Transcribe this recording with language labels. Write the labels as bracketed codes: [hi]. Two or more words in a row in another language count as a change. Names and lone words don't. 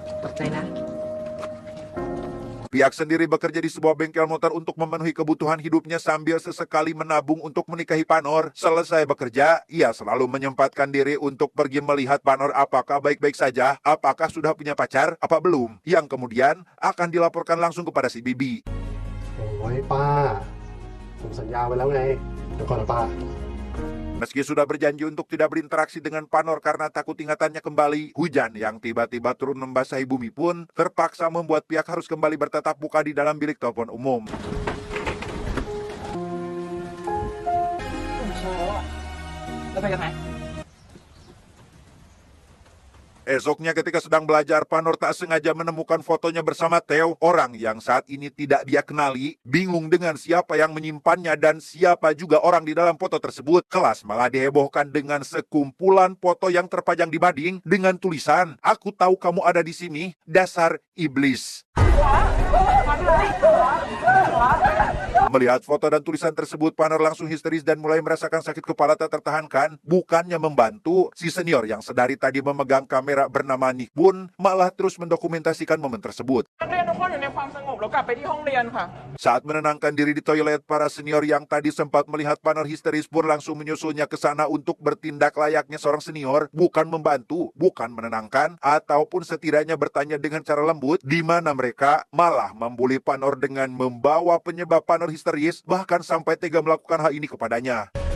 [id] Pihak sendiri bekerja di sebuah bengkel motor untuk memenuhi kebutuhan hidupnya sambil sesekali menabung untuk menikahi Panor. Selesai bekerja, ia selalu menyempatkan diri untuk pergi melihat Panor apakah baik-baik saja, apakah sudah punya pacar, apa belum, yang kemudian akan dilaporkan langsung kepada si Bibi. [th] โอ้ยป้าผมสัญญาไว้แล้วไงเดี๋ยวก่อนนะป้า [id] Meski sudah berjanji untuk tidak berinteraksi dengan Panor karena takut ingatannya kembali, hujan yang tiba-tiba turun membasahi bumi pun terpaksa membuat pihak harus kembali bertatap muka di dalam bilik telepon umum. [th] เช้าอ่ะแล้วไปกันไหน [id] Esoknya ketika sedang belajar, Panor tak sengaja menemukan fotonya bersama Theo, orang yang saat ini tidak dia kenali. Bingung dengan siapa yang menyimpannya dan siapa juga orang di dalam foto tersebut, kelas malah dihebohkan dengan sekumpulan foto yang terpajang di mading dengan tulisan, "Aku tahu kamu ada di sini, dasar iblis." Melihat foto dan tulisan tersebut, Panor langsung histeris dan mulai merasakan sakit kepala tak tertahankan. Bukannya membantu, si senior yang sedari tadi memegang kamera bernama Nick pun malah terus mendokumentasikan momen tersebut. [th] นักเรียนทุกคนอยู่ในความสงบแล้วกลับไปที่ห้องเรียนค่ะ [id] Saat menenangkan diri di toilet, para senior yang tadi sempat melihat Panor histeris pun langsung menyusulnya ke sana untuk bertindak layaknya seorang senior, bukan membantu, bukan menenangkan, ataupun setidaknya bertanya dengan cara lembut, di mana mereka malah membuli Panor dengan membawa penyebab Panor histeris, bahkan sampai tega melakukan hal ini kepadanya.